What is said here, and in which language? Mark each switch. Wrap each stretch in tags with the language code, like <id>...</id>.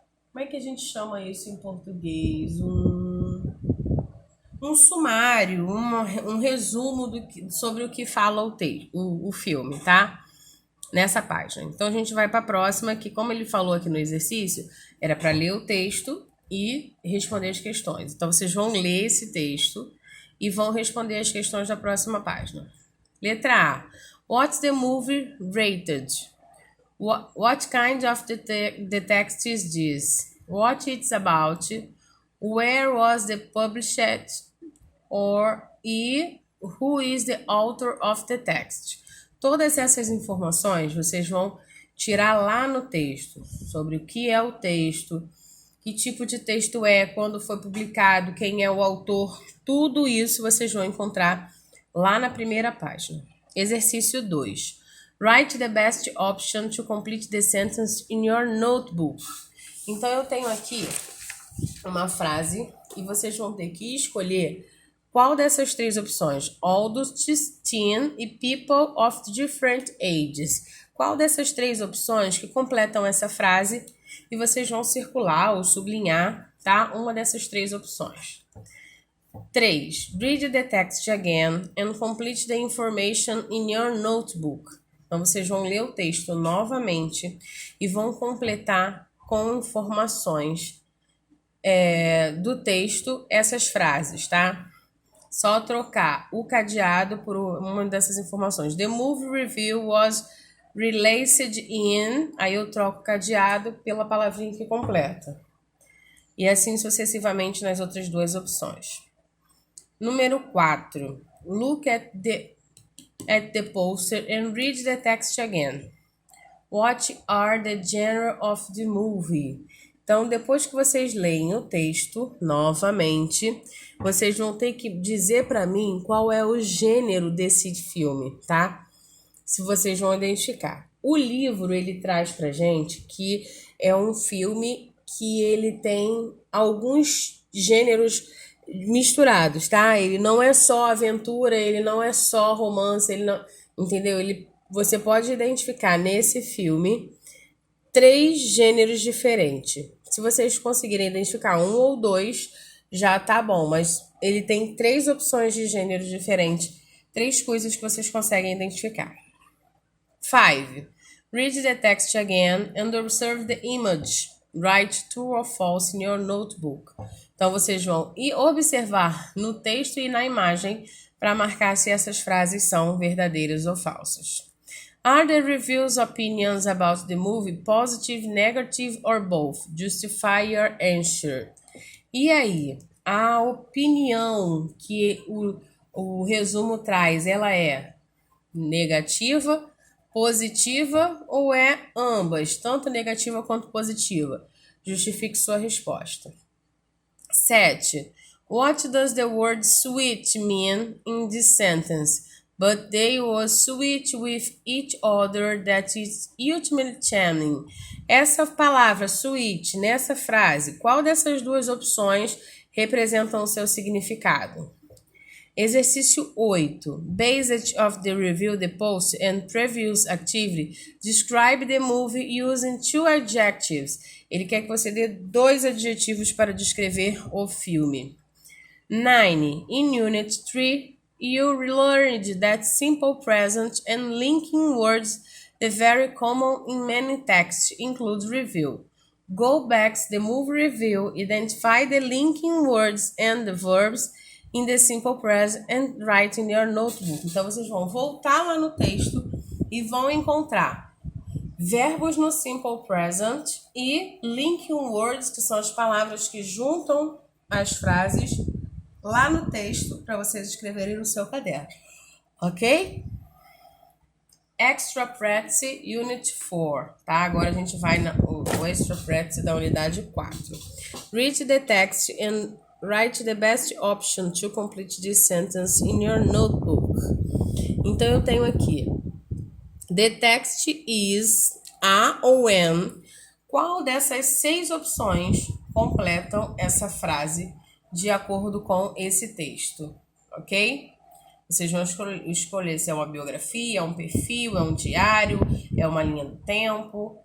<pt>Como é que a gente chama isso em português? Um sumário, um resumo sobre o que fala o filme, tá? Nessa página. Então a gente vai para a próxima, que como ele falou aqui no exercício, era para ler o texto e responder as questões. Então vocês vão ler esse texto e vão responder as questões da próxima página. Letra A.</pt> <en>What's the movie rated? What kind of the text is this? What it's about? Where was the published? Who is the author of the text?</en> <pt>Todas essas informações vocês vão tirar lá no texto, sobre o que é o texto, que tipo de texto é, quando foi publicado, quem é o autor, tudo isso vocês vão encontrar lá na primeira página. Exercício 2.</pt> <en>Write the best option to complete the sentence in your notebook.</en> <pt>Então eu tenho aqui uma frase e vocês vão ter que escolher qual dessas três opções?</pt> <en>Adults, teen e people of different ages.</en> <pt>Qual dessas três opções que completam essa frase e vocês vão circular ou sublinhar, tá? Uma dessas três opções. 3.</pt> <en>Read the text again and complete the information in your notebook.</en> <pt>Então, vocês vão ler o texto novamente e vão completar com informações do texto essas frases, tá? Só trocar o cadeado por uma dessas informações.</pt> <en>The movie review was released in...</en> <pt>Aí eu troco o cadeado pela palavrinha que completa. E assim sucessivamente nas outras duas opções. Número 4.</pt> <en>Look at the poster and read the text again. What are the genre of the movie?</en> <pt>Então, depois que vocês leem o texto novamente, vocês vão ter que dizer para mim qual é o gênero desse filme, tá? Se vocês vão identificar. O livro, ele traz pra gente que é um filme que ele tem alguns gêneros misturados, tá? Ele não é só aventura, ele não é só romance, ele não... Entendeu? Você pode identificar nesse filme 3 gêneros diferentes. Se vocês conseguirem identificar 1 ou 2, já tá bom. Mas ele tem 3 opções de gêneros diferentes. 3 coisas que vocês conseguem identificar. 5.</pt> <en>Read the text again and observe the image. Write true or false in your notebook.</en> <pt>Então, vocês vão observar no texto e na imagem para marcar se essas frases são verdadeiras ou falsas.</pt> <en>Are the reviews opinions about the movie positive, negative or both? Justify your answer.</en> <pt>E aí, a opinião que o resumo traz, ela é negativa, positiva ou é ambas, tanto negativa quanto positiva? Justifique sua resposta. 7.</pt> <en>What does the word sweet mean in this sentence? But they were sweet with each other, that is ultimately charming.</en> <pt>Essa palavra sweet nessa frase, qual dessas duas opções representam o seu significado? Exercício 8.</pt> <en>Based of the review, the post and previous activity, describe the movie using 2 adjectives.</en> <pt>Ele quer que você dê 2 adjetivos para descrever o filme. 9.</pt> <en>In Unit 3, you learned that simple present and linking words, the very common in many texts, include review. Go back to the movie review, identify the linking words and the verbs in the simple present and write in your notebook.</en> <pt>Então, vocês vão voltar lá no texto e vão encontrar verbos no simple present e linking words, que são as palavras que juntam as frases lá no texto para vocês escreverem no seu caderno. Ok? Extra Practice Unit 4, tá? Agora a gente vai no Extra Practice da unidade 4.</pt> <en>Read the text and write the best option to complete this sentence in your notebook.</en> <pt>Então eu tenho aqui:</pt> <en>the text is a</en> <pt>ou an. Qual dessas 6 opções completam essa frase de acordo com esse texto? Ok? Vocês vão escolher se é uma biografia, é um perfil, é um diário, é uma linha do tempo.</pt>